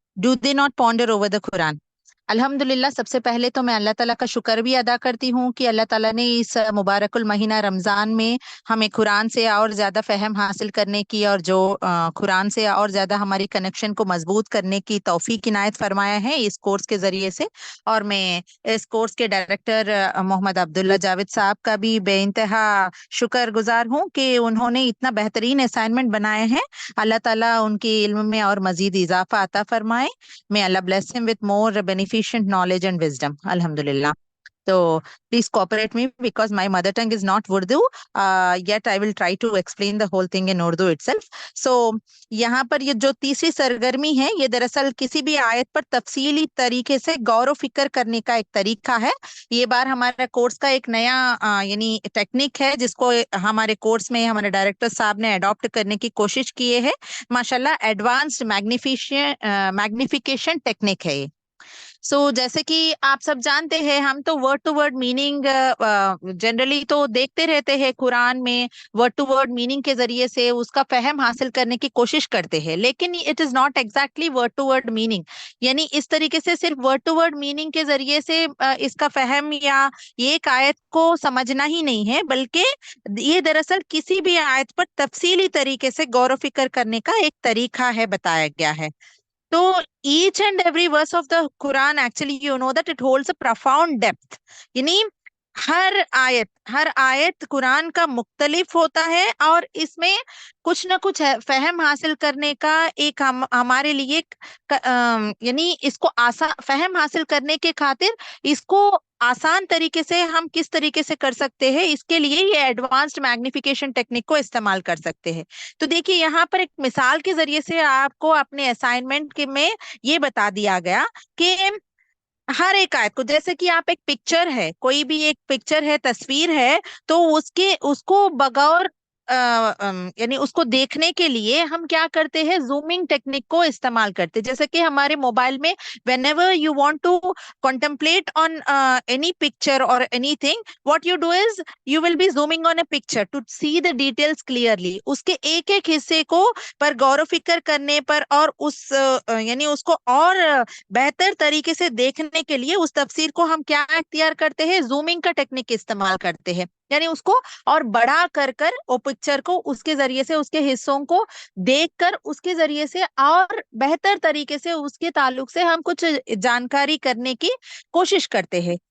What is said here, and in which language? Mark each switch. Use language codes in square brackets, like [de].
[en] Do they not ponder over the Quran? [hi] अल्हम्दुलिल्लाह, सबसे पहले तो मैं अल्लाह ताला का शुक्र भी अदा करती हूँ कि अल्लाह ताला ने इस मुबारकुल महीना रमज़ान में हमें कुरान से और ज़्यादा फ़हम हासिल करने की और जो कुरान से और ज़्यादा हमारी कनेक्शन को मजबूत करने की तौफीक इनायत फरमाया है इस कोर्स के ज़रिए से। और मैं इस कोर्स के डायरेक्टर मोहम्मद अब्दुल्ला जावेद साहब का भी बेइंतहा शुक्रगुजार हूँ कि उन्होंने इतना बेहतरीन असाइनमेंट बनाए हैं। अल्लाह ताला उनके इल्म में और मज़ीद इजाफा अता फरमाए। [en] May Allah bless him with more beneficent knowledge and wisdom. [hi] Alhamdulillah. [en] So please cooperate me because my mother tongue is not Urdu. Yet I will try to explain the whole thing in Urdu itself. [hi] So यहाँ पर ये जो तीसरी सरगर्मी है, ये दरअसल किसी भी आयत पर तफसीली तरीके से गौर व फिक्र करने का एक तरीका है। ये बार हमारा कोर्स का एक नया यानी टेक्निक है, जिसको हमारे कोर्स में हमारे डायरेक्टर साहब ने अडॉप्ट करने की कोशिश किए है। माशाल्लाह एडवांस्ड मैग्निफिकेशन टेक्निक है ये। जैसे कि आप सब जानते हैं, हम तो word to word meaning generally तो देखते रहते हैं, कुरान में वर्ड टू वर्ड मीनिंग के जरिए से उसका फहम हासिल करने की कोशिश करते हैं, लेकिन [en] It is not exactly word to word meaning. [hi] यानी इस तरीके से सिर्फ वर्ड टू वर्ड मीनिंग के जरिए से इसका फहम या ये एक आयत को समझना ही नहीं है, बल्कि ये दरअसल किसी भी आयत पर तफसीली तरीके से गौर व फिक्र करने का एक तरीका है, बताया गया है। [en] तो each and every verse of the Quran actually you know that it holds a profound depth. [hi] यानी हर आयत कुरान का मुख्तलिफ होता है और इसमें कुछ ना कुछ फहम हासिल करने का एक हमारे लिए यानी इसको फहम हासिल करने के खातिर इसको आसान तरीके से हम किस तरीके से कर सकते हैं, इसके लिए ये एडवांस्ड मैग्निफिकेशन टेक्निक को इस्तेमाल कर सकते हैं। तो देखिए यहाँ पर एक मिसाल के जरिए से आपको अपने असाइनमेंट के में ये बता दिया गया कि हर एक आयत को, जैसे कि आप एक पिक्चर है, कोई भी एक पिक्चर है, तस्वीर है, तो उसको बगौर यानी उसको देखने के लिए हम क्या करते हैं, जूमिंग टेक्निक को इस्तेमाल करते हैं। जैसे कि हमारे मोबाइल में [en] whenever you want to contemplate on any picture or anything, what you do is you will be zooming on a picture to see the details clearly. [hi] उसके एक एक हिस्से को पर गौर फिक्र करने पर और उस यानी उसको और बेहतर तरीके से देखने के लिए उस तफसीर को हम क्या इख्तियार करते हैं, जूमिंग का टेक्निक इस्तेमाल करते हैं। यानी उसको और बड़ा कर वो पिक्चर को उसके जरिए से उसके हिस्सों को देखकर उसके जरिए से और बेहतर तरीके से उसके ताल्लुक से हम कुछ जानकारी करने की कोशिश करते हैं।